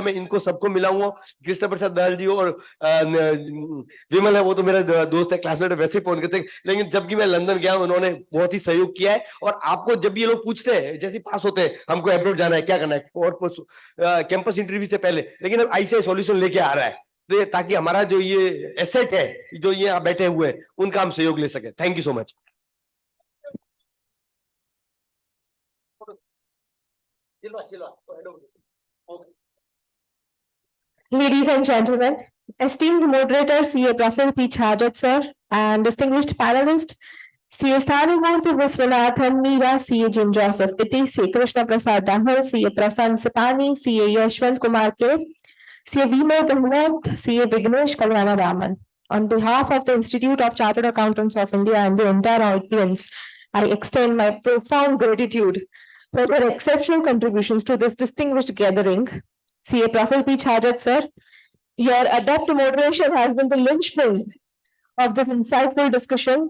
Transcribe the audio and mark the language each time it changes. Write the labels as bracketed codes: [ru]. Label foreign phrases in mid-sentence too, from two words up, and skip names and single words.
[hi] मैं इनको सबको मिला हूँ, कृष्ण प्रसाद दाल जी और विमल है, वो तो मेरा दोस्त है, क्लासमेट है, वैसे फोन करते हैं, लेकिन जबकि मैं लंदन गया उन्होंने बहुत ही सहयोग किया है। और आपको जब ये लोग पूछते हैं, जैसे पास होते हैं, हमको अब्रॉड जाना है, क्या करना है, और [en] campus interview [hi] से पहले, लेकिन अब [en] ICI solution [hi] लेके आ रहा है, तो ताकि हमारा जो ये एसेट है, जो ये यहाँ बैठे हुए हैं, उनका हम सहयोग ले सके। [en] Thank you so much. Ladies and gentlemen, esteemed moderator CA Prafulla P, Chhajed sir, and distinguished panelists CA Sthanumurthy Viswanathan, Meera, CA Joseph Itty, CA Krishna Prasad Dahal, CA Prasan Sipani, CA Yeshwanth Kumar K, CA Vimal Gehlot, CA Vignesh Kalyana. On behalf of the Institute of Chartered Accountants of India and the entire audience, I extend my profound gratitude for their exceptional contributions to this distinguished gathering. CA Prafulla P, Chhajed sir, your adept moderation has been the linchpin of this insightful discussion.